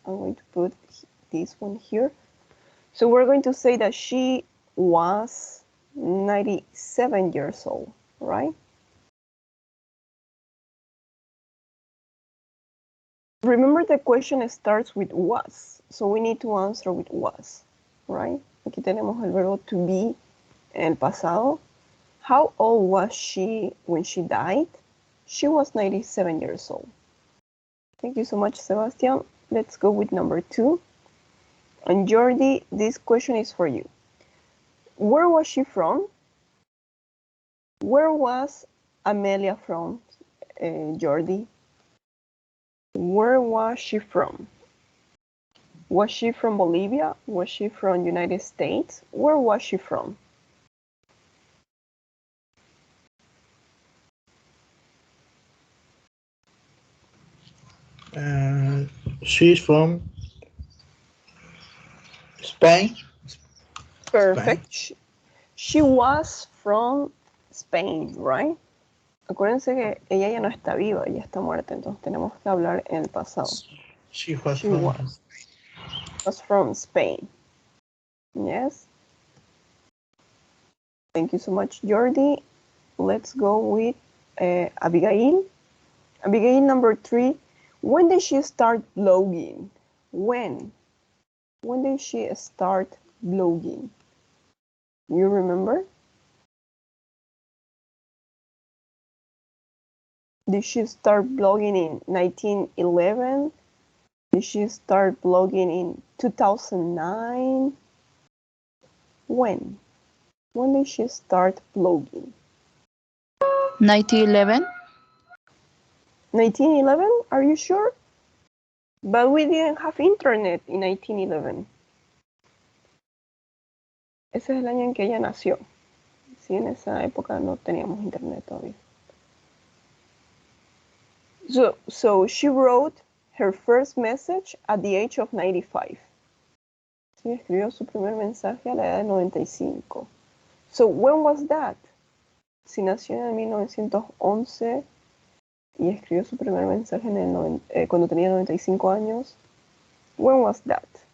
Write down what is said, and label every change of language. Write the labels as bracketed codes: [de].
[en] I'm going to put this one here. So we're going to say that she was 97 years old, right? Remember, the question starts with was, so we need to answer with was. right? [es] Aquí tenemos el verbo to be en el pasado. [en] How old was she when she died? She was 97 years old. Thank you so much, Sebastian. Let's go with number 2. And Jordi, this question is for you. Where was she from? Where was Amelia from, Jordi? Where was she from? Was she from Bolivia? Was she from United States? Where was she from? She's from Spain. Perfect. She was from Spain, right? [es] Acuérdense que ella ya no está viva, ella está muerta, entonces tenemos que hablar en el pasado. [en] She was She was from Spain. Yes. Thank you so much, Jordi. Let's go with Abigail. Abigail, number 3. When did she start blogging? When? When did she start blogging? You remember? Did she start blogging in 1911? Did she start blogging in 2009? When? When did she start blogging? 1911. 1911? Are you sure? But we didn't have internet in 1911. [es] Ese es el año en que ella nació. Sí, en esa época no teníamos internet todavía. [en] So she wrote her first message at the age of 95. [es] Sí, escribió su primer mensaje a la edad de 95. [en] So when was that? [es] Si nació en 1911 y escribió su primer mensaje cuando tenía 95 años, [en] when was that?